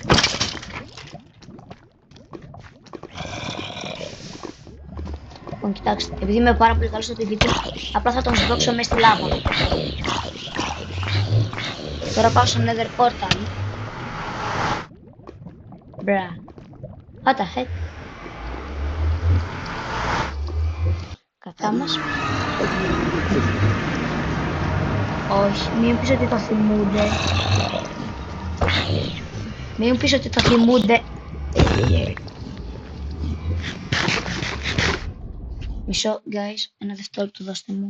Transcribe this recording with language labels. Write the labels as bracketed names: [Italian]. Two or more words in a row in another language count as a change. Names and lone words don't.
[Greek] Λοιπόν, κοιτάξτε, επειδή είμαι πάρα πολύ καλός στο PvP, απλά θα τον σβρώξω μέσα στη λάβα. Τώρα πάω στο [English] nether portal. [Greek] Μπρα. [English] What the heck. [Greek] Κατά μας. Όχι, μην πεις ότι το θυμούνται. Μην πεις ότι το θυμούνται. Μισό, guys, ένα δευτερόλεπτο δώστε μου.